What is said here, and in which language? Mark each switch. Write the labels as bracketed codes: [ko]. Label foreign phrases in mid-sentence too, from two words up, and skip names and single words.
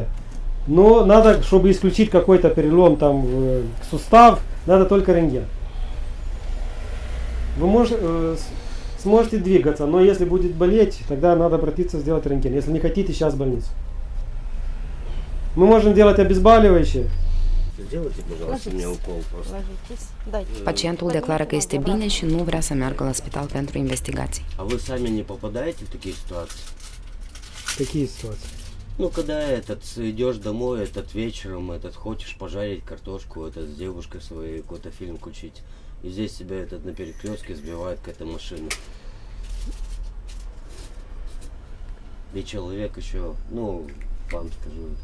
[ru] Но надо, чтобы исключить какой-то перелом там в сустав, надо только рентген. Вы сможете двигаться, но если будет болеть, тогда надо обратиться сделать рентген. Если не хотите, сейчас в больницу. Мы можем делать обезболивающее. Сделайте, пожалуйста, мне укол просто. [ro] Pacientul declară că este bine și nu vrea să meargă la spital pentru investigații. [ru] А вы сами не попадаете в такие ситуации? Какие ситуации? Ну, когда идешь домой, вечером, хочешь пожарить картошку, с девушкой своей какой-то фильм включить. И здесь тебя на перекрестке сбивает какая-то машина. И человек еще, ну, вам скажу.